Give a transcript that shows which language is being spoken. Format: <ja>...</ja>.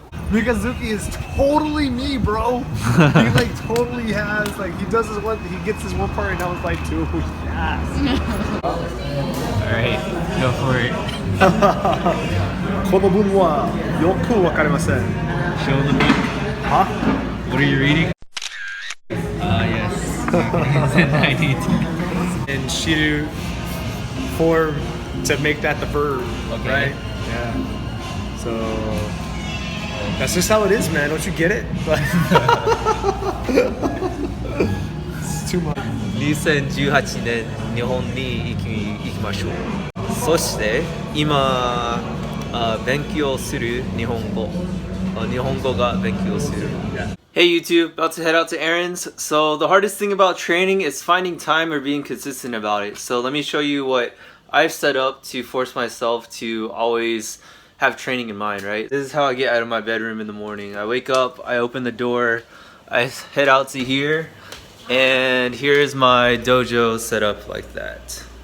<en>Mikazuki is totally me, bro. He like totally has like he does his one, he gets his one part, and I was like, dude, yes. Alright, go for it.</en> <ja>この文はよくわかりません。</ja> <en>Show the book. Huh? What are you reading? Yes. I need to. In Shiru form to make that the verb, Okay. right? Yeah. So that's just how it is, man. Don't you get it? It's too much.</en> <ja>2018年日本に行きましょう。そして今勉強する日本語が勉強する。</ja> <en>Hey YouTube, about to head out to Aaron's. So the hardest thing about training is finding time or being consistent about it. So let me show you what I've set up to force myself to always have training in mind, right? This is how I get out of my bedroom in the morning. I wake up, I open the door, I head out to here, and here's my dojo set up like that.</en>